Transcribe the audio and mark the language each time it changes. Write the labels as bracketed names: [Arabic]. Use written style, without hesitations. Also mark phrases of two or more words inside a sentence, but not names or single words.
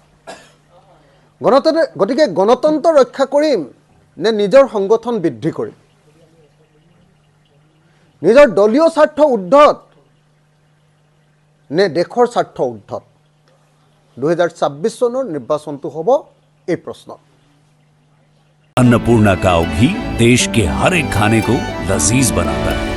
[Assamese] গতিকে গণতন্ত্ৰ ৰক্ষা কৰিম নে নিজৰ সংগঠন বৃদ্ধি কৰিম, নিজৰ দলীয় স্বাৰ্থ উৰ্ধত নে দেশৰ স্বাৰ্থ উৰ্ধত, 2026 চনৰ নিৰ্বাচনটো হ'ব এই প্ৰশ্ন। [Hindi] अन्नपूर्णा काव घी देश के हर एक खाने को लजीज बनाता है।